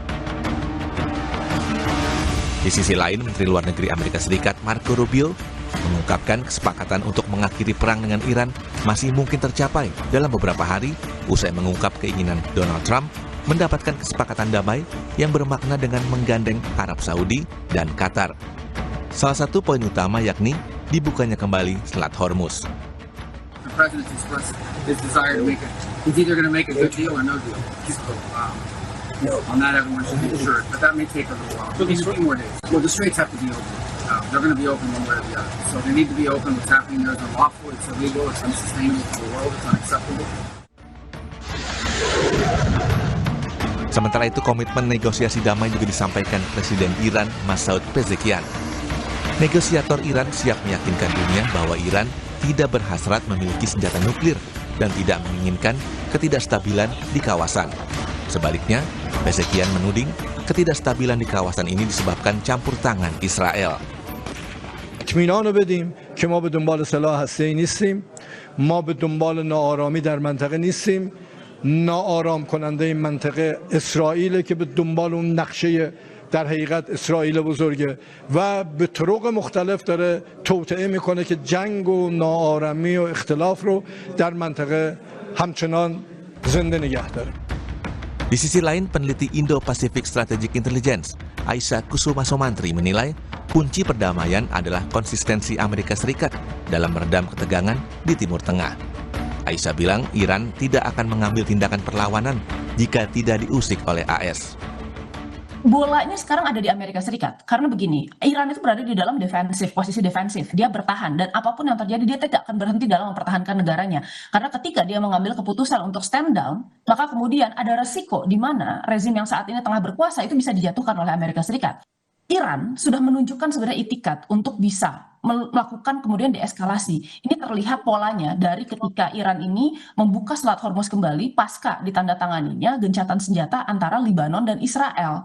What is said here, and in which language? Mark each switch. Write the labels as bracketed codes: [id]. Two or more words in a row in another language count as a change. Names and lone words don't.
[id] Di sisi lain, Menteri Luar Negeri Amerika Serikat Marco Rubio mengungkapkan kesepakatan untuk mengakhiri perang dengan Iran masih mungkin tercapai dalam beberapa hari usai mengungkap keinginan Donald Trump mendapatkan kesepakatan damai yang bermakna dengan menggandeng Arab Saudi dan Qatar. Salah satu poin utama yakni dibukanya kembali Selat Hormuz. [en] The president expressed his desire to make it. He's either going to make a good deal or no deal. On that, everyone should be assured, but that may take a little while. Maybe 3 more days. Well, the straits have to be open. They're going to be open one way or the other. So they need to be open. What's happening there is unlawful, it's illegal, it's unsustainable for the world, it's unacceptable. [id] Sementara itu, komitmen negosiasi damai juga disampaikan Presiden Iran Masoud Pezeshkian. Negosiator Iran siap meyakinkan dunia bahwa Iran tidak berhasrat memiliki senjata nuklir dan tidak menginginkan ketidakstabilan di kawasan. Sebaliknya, Pezeshkian menuding ketidakstabilan di kawasan ini disebabkan campur tangan Israel. [fa] اطمینان رو بدیم که ما به دنبال سلاح هسته‌ای نیستیم، ما به دنبال ناآرامی در منطقه نیستیم، ناآرام کننده این منطقه اسرائیل که به دنبال اون نقشه در حقیقت اسرائیل بزرگه و به طرق مختلف داره توطئه میکنه که جنگ و ناآرامی و اختلاف رو در منطقه همچنان زنده نگه داره. [id] Di sisi lain, peneliti Indo-Pacific Strategic Intelligence, Aisyah Kusuma Somantri menilai kunci perdamaian adalah konsistensi Amerika Serikat dalam meredam ketegangan di Timur Tengah. Aisyah bilang Iran tidak akan mengambil tindakan perlawanan jika tidak diusik oleh AS. Bolanya sekarang ada di Amerika Serikat. Karena begini, Iran itu berada di dalam posisi defensif. Dia bertahan, dan apapun yang terjadi, dia tidak akan berhenti dalam mempertahankan negaranya. Karena ketika dia mengambil keputusan untuk [en] stand down, [id] maka kemudian ada resiko di mana rezim yang saat ini tengah berkuasa itu bisa dijatuhkan oleh Amerika Serikat. Iran sudah menunjukkan sebenarnya itikat untuk bisa melakukan kemudian deeskalasi. Ini terlihat polanya dari ketika Iran ini membuka Selat Hormuz kembali pasca ditandatanganinya gencatan senjata antara Lebanon dan Israel.